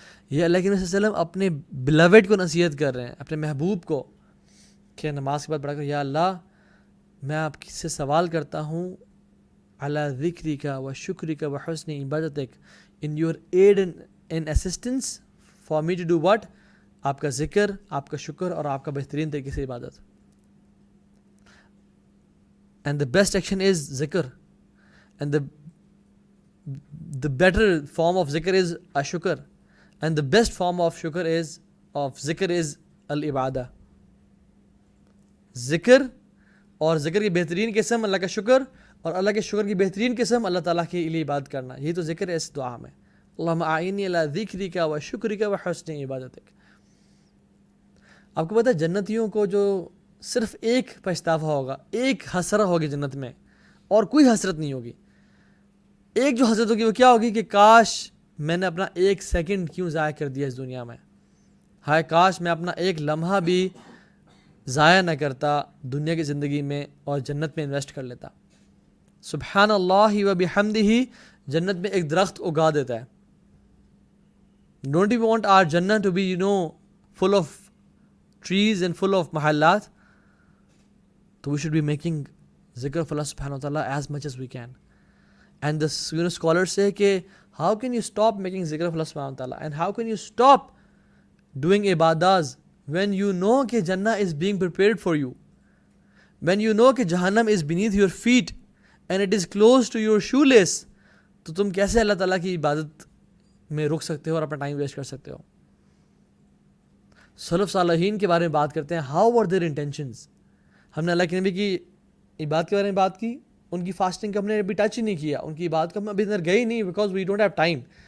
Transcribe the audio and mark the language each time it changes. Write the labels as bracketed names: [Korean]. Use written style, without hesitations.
[Urdu] یہ اللہ کے نبی صلی اللہ علیہ وسلم اپنے بلوڈ کو نصیحت کر رہے ہیں, اپنے محبوب کو, کہ نماز کے بعد پڑھا کر یا اللہ میں آپ سے سوال کرتا ہوں [Arabic] ala dhikrika wa shukrika wa husni ibadatik, [English] in your aid and assistance for me to do what? [Urdu] آپ کا ذکر, آپ کا شکر اور آپ کا بہترین طریقے سے عبادت. [English] And the best action is zikr, and the better form of zikr is ashukr, and the best form of zikr is al-ibadah. [Urdu] ذکر اور ذکر کی بہترین قسم اللہ کا شکر, اور اللہ کے شکر کی بہترین قسم اللہ تعالیٰ کے لیے عبادت کرنا. یہی تو ذکر ہے اس دعا میں. [Arabic] اللہم اعنی علی ذکرک و شکرک و حسن عبادتک. [Urdu] آپ کو پتہ ہے جنتیوں کو جو صرف ایک پچھتاوا ہوگا, ایک حسرہ ہوگی جنت میں, اور کوئی حسرت نہیں ہوگی. ایک جو حسرت ہوگی وہ کیا ہوگی کہ کاش میں نے اپنا ایک سیکنڈ کیوں ضائع کر دیا اس دنیا میں, ہائے کاش میں اپنا ایک لمحہ بھی ضائع نہ کرتا دنیا کی زندگی میں اور جنت میں انویسٹ کر لیتا. سبحان اللہ و بحمدہ جنت میں ایک درخت اگا دیتا ہے. [English] Don't you want our جنت to be full of trees and full of mahallat? So we should be making zikr of Allah subhanahu wa ta'ala as much as we can. And the scholars say ke how can you stop making zikr of Allah subhanahu wa ta'ala, and how can you stop doing ibadas when you know ke Jannah is being prepared for you, when you know ke Jahannam is beneath your feet and it is close to your shoelace. [Urdu] تو تم کیسے اللہ تعالیٰ کی عبادت میں رک سکتے ہو اور اپنا ٹائم ویسٹ کر سکتے ہو؟ سلف صالحین کے بارے میں بات کرتے ہیں. [English] How were their intentions. [Urdu] ہم نے اللہ کے نبی کی عبادت کے بارے میں بات کی, ان کی فاسٹنگ کا ہم نے ابھی ٹچ ہی نہیں کیا, ان کی عبادت کا ہم ابھی اندر گئے ہی نہیں, [English] Because we don't have time.